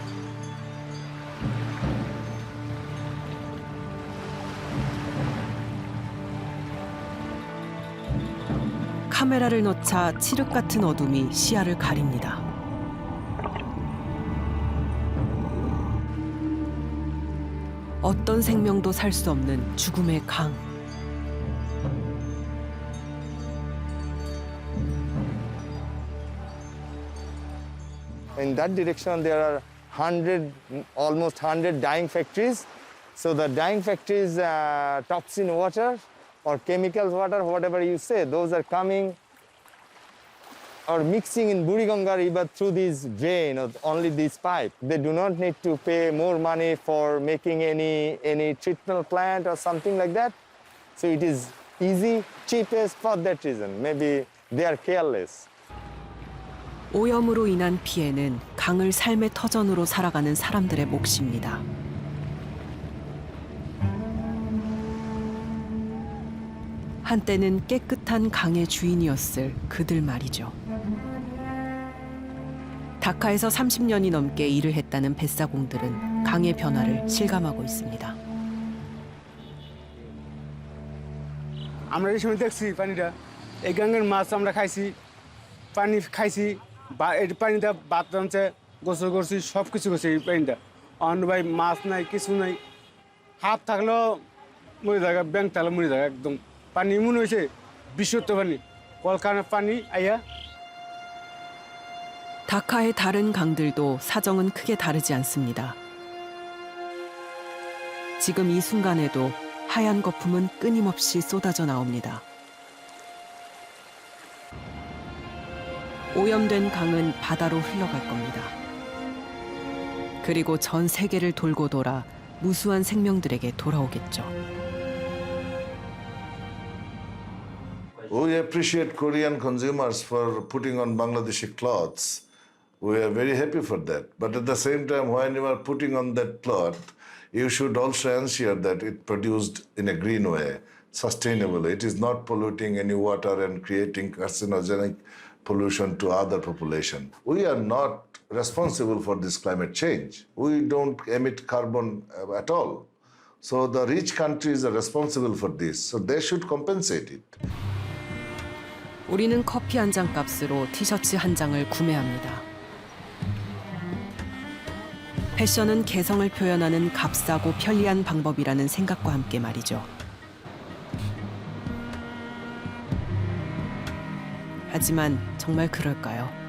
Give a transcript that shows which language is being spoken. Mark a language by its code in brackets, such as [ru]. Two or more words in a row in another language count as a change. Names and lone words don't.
[ko] 카메라를 넣자 칠흑 같은 어둠이 시야를 가립니다. 어떤 생명도 살 수 없는 죽음의 강. [en] In that direction, there are almost 100 dyeing factories. So the dyeing factories, toxin water or chemicals water, whatever you say, those are coming or mixing in Buriganga River through this drain or only this pipe. They do not need to pay more money for making any treatment plant or something like that. So it is easy, cheapest for that reason. Maybe they are careless. [ko] 오염으로 인한 피해는 강을 삶의 터전으로 살아가는 사람들의 몫입니다. 한때는 깨끗한 강의 주인이었을 그들 말이죠. 다카에서 30년이 넘게 일을 했다는 뱃사공들은 강의 변화를 실감하고 있습니다. [bn] আমরা এই সময় দেখছি পানিটা এই গাঙ্গের মাছ আমরা খাইছি পানি খাইছি বা এই পানিটা ভাত রাঁধছে গোসল করছি সব কিছু করছি এই পানিটা অন্য ভাই মাছ নাই কিছু নাই হাত থাকলেও মরে থাকা ব্যাংক থাকলে মরে থাকা একদম পানি এমন হয়েছে বিশুদ্ধ পানি কলকারখানার পানি আইয়া [ko] 다카의 다른 강들도 사정은 크게 다르지 않습니다. 지금 이 순간에도 하얀 거품은 끊임없이 쏟아져 나옵니다. 오염된 강은 바다로 흘러갈 겁니다. 그리고 전 세계를 돌고 돌아 무수한 생명들에게 돌아오겠죠. [en] We appreciate Korean consumers for putting on Bangladeshi clothes. We are very happy for that. But at the same time, when you are putting on that cloth, you should also ensure that it produced in a green way, sustainably. It is not polluting any water and creating carcinogenic pollution to other population. We are not responsible for this climate change. We don't emit carbon at all. So the rich countries are responsible for this. So they should compensate it. [ko] 우리는 커피 한 잔 값으로 티셔츠 한 장을 구매합니다. 패션은 개성을 표현하는 값싸고 편리한 방법이라는 생각과 함께 말이죠. 하지만 정말 그럴까요?